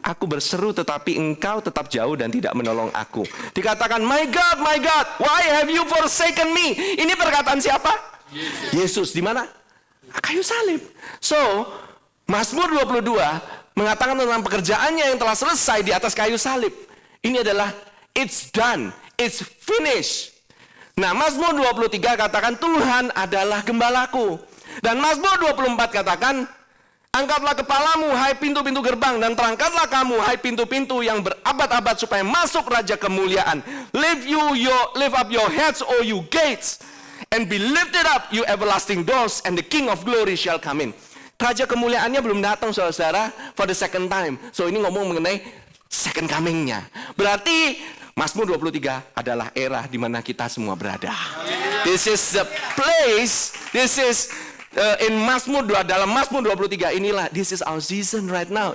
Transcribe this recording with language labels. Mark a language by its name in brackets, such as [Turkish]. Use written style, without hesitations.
[Indonesian] Aku berseru tetapi engkau tetap jauh dan tidak menolong aku. [English] Dikatakan, my God, why have you forsaken me? [Indonesian] Ini perkataan siapa? Yesus. Di mana? Kayu salib. So, Mazmur 22 mengatakan tentang pekerjaannya yang telah selesai di atas kayu salib. Ini adalah [English] it's done, it's finished. [Indonesian] Nah, Mazmur 23 katakan Tuhan adalah gembalaku. Dan Mazmur 24 katakan, angkatlah kepalamu, hai pintu-pintu gerbang, dan terangkatlah kamu, hai pintu-pintu yang berabad-abad, supaya masuk Raja kemuliaan. [English] Lift up your heads, O you gates, and be lifted up, you everlasting doors, and the King of glory shall come in. [Indonesian] Raja kemuliaannya belum datang, saudara, [English] for the second time. [Indonesian] So ini ngomong mengenai second coming-nya. Berarti Mazmur 23 adalah era di mana kita semua berada. [English] This is the place, this is in Mazmur 2, [Indonesian] dalam Mazmur 23 inilah, [English] this is our season right now.